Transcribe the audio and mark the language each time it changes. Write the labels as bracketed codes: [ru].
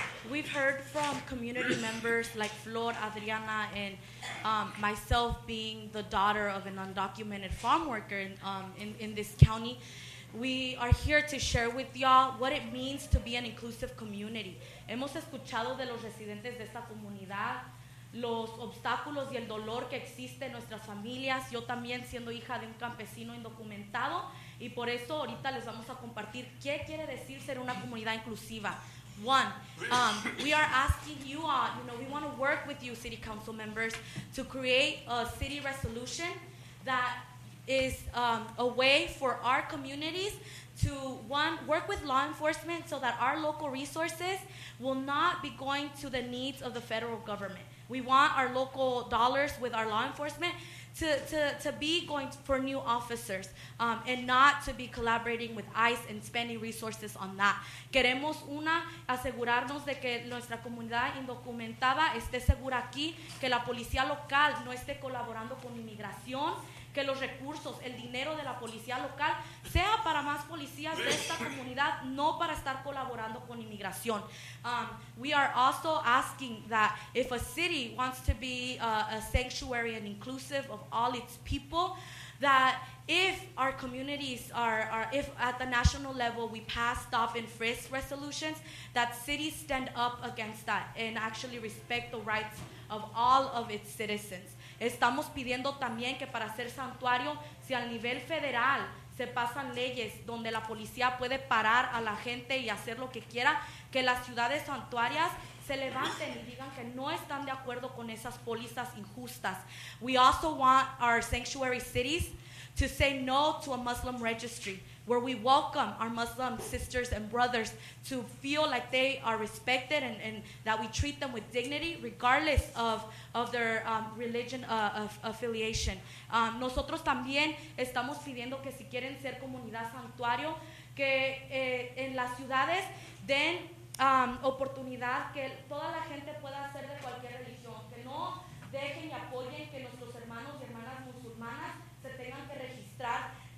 [en] We've heard from community members like Flor, Adriana, and myself being the daughter of an undocumented farm worker in this county. We are here to share with y'all what it means to be an inclusive community. [es] Hemos escuchado de los residentes de esta comunidad, los obstáculos y el dolor que existe en nuestras familias. Yo también siendo hija de un campesino indocumentado, y por eso ahorita les vamos a compartir qué quiere decir ser una comunidad inclusiva. [en] One, we are asking you all, we want to work with you, city council members, to create a city resolution that is a way for our communities to, one, work with law enforcement so that our local resources will not be going to the needs of the federal government. We want our local dollars with our law enforcement to be going for new officers and not to be collaborating with ICE and spending resources on that. [es] Queremos asegurarnos de que nuestra comunidad indocumentada esté segura aquí, que la policía local no esté colaborando con inmigración, que los recursos, el dinero de la policía local sea para más policías de esta comunidad, no para estar colaborando con inmigración. [en] We are also asking that if a city wants to be a sanctuary and inclusive of all its people, that if our communities if at the national level we pass stop and frisk resolutions, that cities stand up against that and actually respect the rights of all of its citizens. [es] Estamos pidiendo también que para ser santuario, si al nivel federal se pasan leyes donde la policía puede parar a la gente y hacer lo que quiera, que las ciudades santuarias se levanten y digan que no están de acuerdo con esas pólizas injustas. [en] We also want our sanctuary cities to say no to a Muslim registry, where we welcome our Muslim sisters and brothers to feel like they are respected and that we treat them with dignity regardless of their religion affiliation. [es] Nosotros también estamos pidiendo que si quieren ser comunidad santuario, que en las ciudades den oportunidad que toda la gente pueda ser de cualquier religión, que no dejen y apoyen que nuestros hermanos y hermanas musulmanas se tengan que registrar